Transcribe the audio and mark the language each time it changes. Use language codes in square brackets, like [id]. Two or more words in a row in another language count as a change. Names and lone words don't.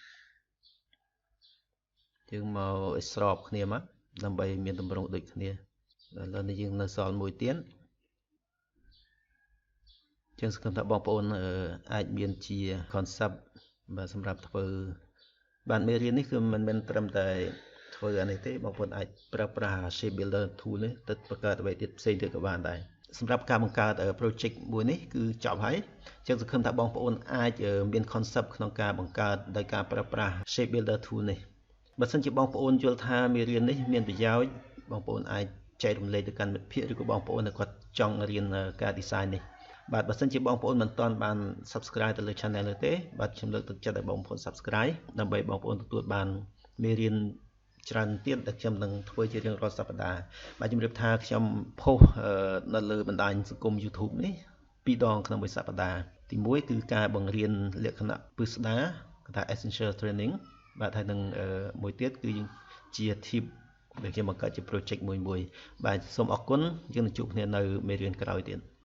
[km] យើងមកឲ្យស្របគ្នាមកដើម្បីមានទម្រង់ដូចគ្នាឥឡូវនេះយើងនៅសល់មួយទៀតចឹងសង្ឃឹមថាបងប្អូនអាចមានជា concept បាទសម្រាប់ធ្វើបានមេរៀននេះគឺមិនមែនត្រឹមតែធ្វើអានេះទេបងប្អូនអាចប្រើប្រាស់ [en] shape builder [km] tool នេះទៅបង្កើតអ្វីទៀតផ្សេងទៀតក៏បានដែរសម្រាប់ការបង្កើត project មួយនេះគឺចប់ហើយចឹងសង្ឃឹមថាបងប្អូនអាចមាន concept ក្នុងការបង្កើតដោយការប្រើប្រាស់ [en] shape builder tool [km] នេះ បើសិនជាបងប្អូនយល់ថាមេរៀននេះមានប្រយោជន៍បងប្អូនអាចចែករំលែកទៅកាន់មិត្តភ័ក្តិឬក៏បងប្អូនដែលគាត់ ចង់រៀនការ design នេះបាទបើសិនជាបងប្អូនមិនទាន់បាន subscribe ទៅលើ channel នេះទេបាទខ្ញុំលើក ទឹកចិត្តឲ្យបងប្អូន subscribe ដើម្បីបងប្អូនទទួលបានមេរៀនច្រើនទៀតដែលខ្ញុំនឹងធ្វើជារៀងរាល់សប្តាហ៍បាទជំរាបថាខ្ញុំផុសនៅលើបណ្ដាញសង្គម YouTube នេះ2ដងក្នុងមួយសប្តាហ៍ទី1គឺការបង្រៀនលក្ខណៈពិស្ដារគេថា [en] essential training [km] បាទហើយនឹងមួយទៀតគឺជា tip ដែលខ្ញុំបង្កើតជា project មួយបាទសូមអរគុណយើងនឹងជួបគ្នានៅមេរៀនក្រោយទៀត